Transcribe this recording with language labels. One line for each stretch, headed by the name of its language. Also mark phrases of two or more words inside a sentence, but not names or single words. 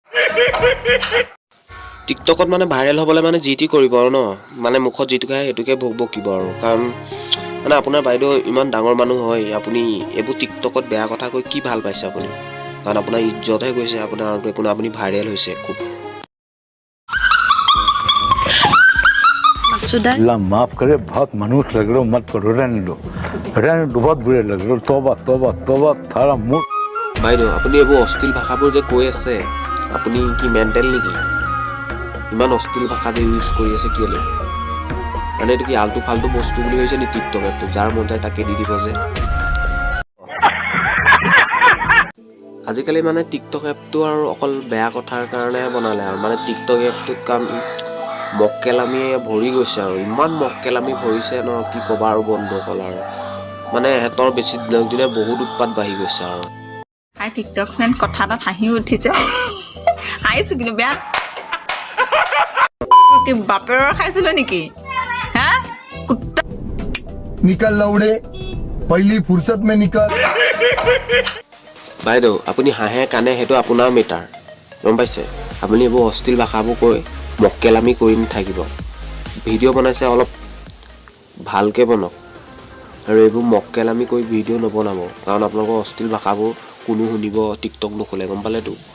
Assamese: টিকটকত মানে ভাইৰেল হ'বলৈ মানে যি টি কৰিব আৰু ন, মানে মুখত যিটো খায় সেইটোকে বকিব আৰু। কাৰণ মানে আপোনাৰ বাইদেউ ইমান ডাঙৰ মানুহ হয়, আপুনি এইবোৰ টিকটকত বেয়া কথা কৈ কি ভাল পাইছে আপুনি? কাৰণ আপোনাৰ ইজ্জতহে গৈছে, আপোনাৰ আৰু একো নাই, আপুনি ভাইৰেল হৈছে খুব।
Hindi: अल्लाह माफ करे, बहुत मनुष्य लग रहे हो, मत करो, रहने दो, बहुत बुरे लग रहे हो। तौबा तौबा तौबा, थारा मुंह।
Assamese: বাইদেউ আপুনি এইবোৰ অশ্লীল ভাষাবোৰ যে কৈ আছে, আপুনি কি মেণ্টেল নেকি? ইমান অশ্লীল ভাষা যে ইউজ কৰি আছে কেলে? মানে এইটো কি
Hindi: आलतू फालतू
Assamese: বস্তু বুলি ভাবিছে নি টিকটক এপটো? যাৰ মন যায় তাকে দি দিব যে। আজিকালি মানে টিকটক এপটো আৰু অকল বেয়া কথাৰ কাৰণেহে বনালে আৰু। মানে টিকটক এপটোত কাৰণ মক্কেলামীয়ে ভৰি গৈছে আৰু, ইমান মক্কেলামী ভৰিছে ন কি ক'বা আৰু বন্ধুসকল। আৰু মানে সিহঁতৰ বেছি দিনক দিনে বহুত উৎপাত বাঢ়ি গৈছে আৰু। টিকটক ফ্ৰেণ্ড কথা এটাত হাঁহি উঠিছে, হাঁহিছো কিন্তু বেয়া কি বাপেৰৰ খাইছিলো নেকি? হা
Hindi: निकल लौड़े पहली फुर्सत में निकल।
Assamese: বাইদেউ আপুনি হাঁহে কানে সেইটো আপোনাৰ মেটাৰ, গম পাইছে? আপুনি এইবোৰ অশ্লীল ভাষাবোৰ কৈ মক্কেলামী কৰি নাথাকিব। ভিডিঅ' বনাইছে অলপ ভালকৈ বনাওক, আৰু এইবোৰ মক্কেলামী কৰি ভিডিঅ' নবনাব, কাৰণ আপোনালোকৰ অশ্লীল ভাষাবোৰ কোনো শুনিব টিকটক নোখোলে, গম পালেতো?